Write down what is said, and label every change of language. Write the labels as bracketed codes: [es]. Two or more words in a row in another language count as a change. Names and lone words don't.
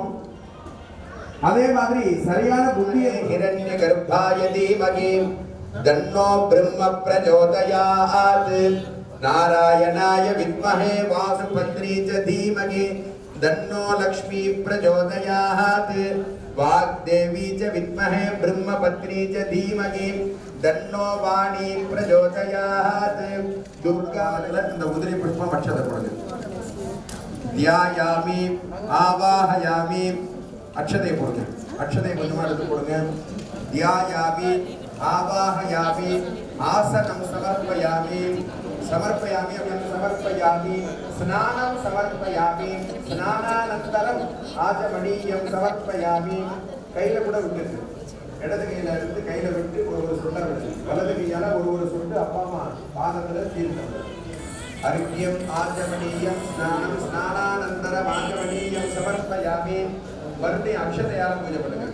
[ta] அதே மாதிரி சரியான புத்தியை [sa] हिरण्य गर्भाय धीमहि तन्नो ब्रह्म प्रचोदयात् नारायणाय विद्महे वासुपत्री च धीमहि तन्नो लक्ष्मी प्रचोदयात् वाग्देवी च विद्महे ब्रह्मपत्नी च धीमहि तन्नो वाणी प्रचोदयात् [ta] दुर्गा இந்த உதிரி புஷ்பம் அக்ஷதை போடுங்க [sa] ध्यायामि आवाहयामि [ta] அக்ஷதை போடுங்க அக்ஷதை கொஞ்சமா எடுத்து போடுங்க [sa] ध्यायामि आवाहयामि आसनं समर्पयामि समर्पयामि समर्पयामि स्नानं समर्पयामि स्नानानन्तरं आचमनीयं समर्पयामि [ta] கையில கூட விட்டுருக்கு இடது கையில இருந்து கையில விட்டு ஒரு சொட்டா விடுங்க. வலது கையால ஒரு சொட்டு அப்பா அம்மா பாதத்துல தீர்த்தம். [sa] अर्घ्यम् आचमनीयम् स्नानम् स्नानानन्तरम् आचमनीयम् समर्पयामि. [ta] மறுபடியும் அக்ஷதையால பூஜை பண்ணுங்க.